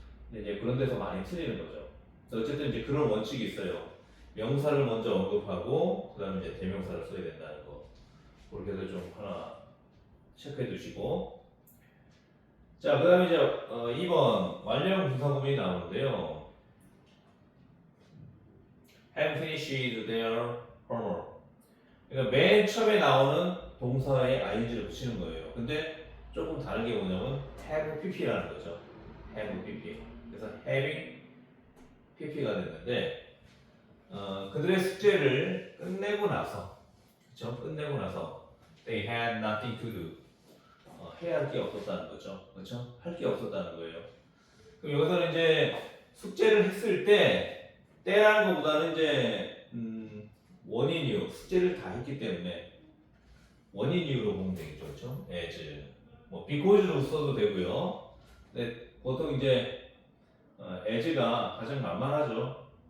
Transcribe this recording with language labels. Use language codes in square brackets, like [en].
[ko] 근데 이제 그런 데서 많이 틀리는 거죠. 어쨌든 이제 그런 원칙이 있어요. 명사를 먼저 언급하고 그 다음에 이제 대명사를 써야 된다는 거. 그렇게 해서 좀 하나 체크해 두시고. 자, 그 다음에 이제 2번 완료형 분사 구문이 나오는데요. [en] have finished their homework. [ko] 그러니까 맨 처음에 나오는 동사에 ing를 붙이는 거예요. 근데 조금 다른 게 뭐냐면 have pp라는 거죠. [en] have pp. [ko] 그래서 having pp가 됐는데 그들의 숙제를 끝내고 나서, 그렇죠? 끝내고 나서 [en] they had nothing to do. [ko] 해야 할 게 없었다는 거죠. 그렇죠? 할 게 없었다는 거예요. 그럼 여기서는 이제 숙제를 했을 때라는 것보다는 이제 원인 이유, 숙제를 다 했기 때문에 원인 이유로 보면 되겠죠. 그렇죠? as 뭐 because로 써도 되고요. 근데 보통 이제 as가 가장 만만하죠.